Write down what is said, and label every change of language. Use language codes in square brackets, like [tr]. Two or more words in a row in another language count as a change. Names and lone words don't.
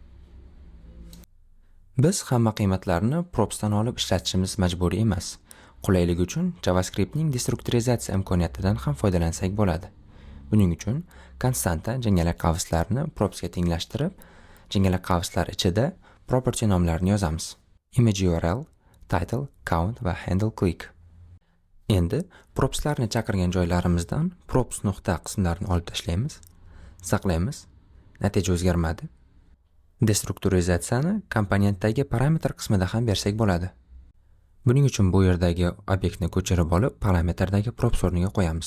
[uz] Biz hamma qiymatlarni propsdan olib ishlatishimiz majburiy emas. Qulaylik uchun JavaScriptning destrukturizatsiya imkoniyatidan ham foydalansak bo'ladi. Buning uchun konstanta jingalak qavslarni propsga tenglashtirib, jingalak qavslar ichida property nomlarini yozamiz. [en] Image URL, title, count va handle click. [uz] Endi propslarni chaqirgan joylarimizdan props nuqta qismlarini olib tashlaymiz, saqlaymiz. Natija o'zgarmadi. Destrukturizatsiyani komponentdagi parametr qismida ham bersak bo'ladi. Buning uchun bu yerdagi obyektni ko'chirib olib, parametrdagi props o'rniga qo'yamiz.